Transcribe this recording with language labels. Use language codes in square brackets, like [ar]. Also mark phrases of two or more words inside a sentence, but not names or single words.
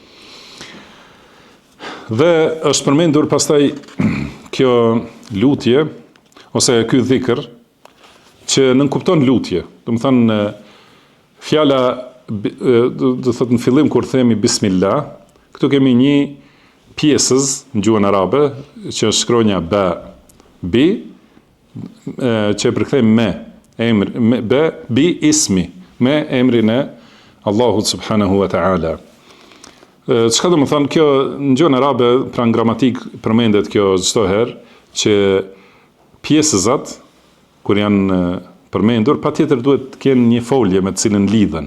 [sq] Dhe është përmendur pastaj kjo lutje ose ky dhikr që nënkupton lutje. Domethënë fjala do thotë në fillim kur themi bismillah, këtu kemi një pjesëz në gjuhën arabe që është shkronja ba, bi, që e përkthejmë me emër, [ar] بِ اسمِ, [sq] me emrin e Allahut [ar] سبحانه وتعالى. [sq] Çka do të thonë kjo në gjuhën arabe, pra në gramatik përmendet kjo çdo herë që pjesëzat kur janë përmendur, patjetër duhet të kenë një folje me të cilën lidhen.